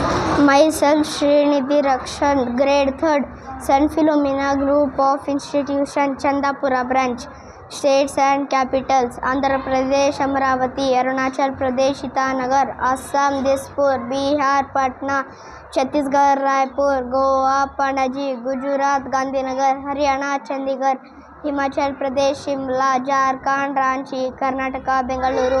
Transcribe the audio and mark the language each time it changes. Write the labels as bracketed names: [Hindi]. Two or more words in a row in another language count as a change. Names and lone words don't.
[English] Myself, Srinidhi Rakshan, grade 3rd, San Philomena Group of Institution, Chandapura branch. States and capitals: Andhra Pradesh, Amravati; Arunachal Pradesh, Itanagar; Assam, Dispur; Bihar, Patna; Chhattisgarh, Raipur; Goa, Panaji; Gujarat, Gandhinagar; Haryana, Chandigarh; Himachal Pradesh, Shimla; Jharkhand, Ranchi; Karnataka, Bengaluru;